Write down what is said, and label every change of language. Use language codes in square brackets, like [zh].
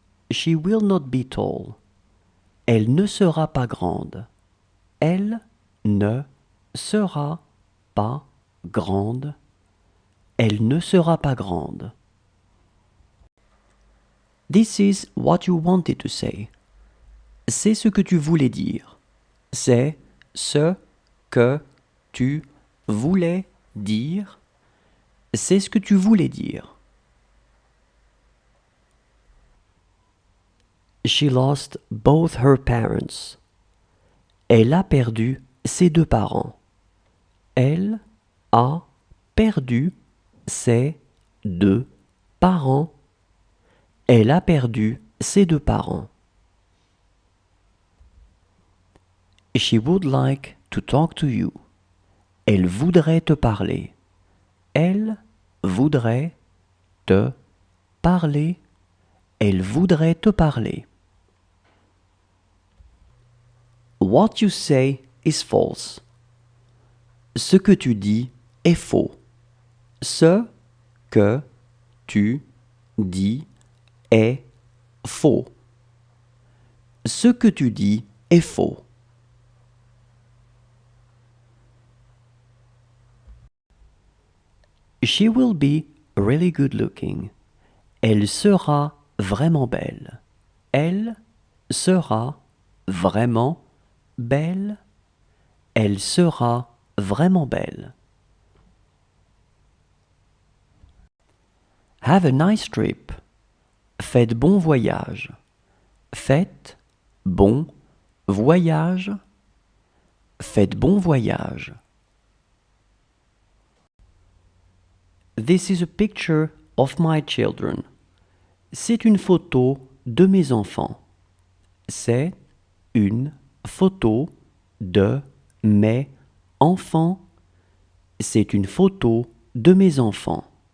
[en] She will not be tall. [fr] Elle ne sera pas grande. Elle ne sera pas grande. Elle ne sera pas grande. [en] This is what you wanted to say. [fr] C'est ce que tu voulais dire. C'est ce que tu voulais dire. C'est ce que tu voulais dire. [en] She lost both her parents. [fr] Elle a perdu ses deux parents. Elle a perdu ses deux parents. Elle a perdu ses deux parents. [en] She would like to talk to you. [fr] Elle voudrait te parler. Elle voudrait te parler. Elle voudrait te parler. [en] What you say is false. [fr] Ce que tu dis est faux. Ce que tu dis est faux. Ce que tu dis est faux. [en] She will be really good looking. [fr] Elle sera vraiment belle. Elle sera vraiment belle. Elle sera vraiment belle. [en] Have a nice trip. [fr] Faites bon voyage. Faites bon voyage. Faites bon voyage. [en] This is a picture of my children. [fr] C'est une photo de mes enfants. C'est une photo de mes enfants. C'est une photo de mes enfants.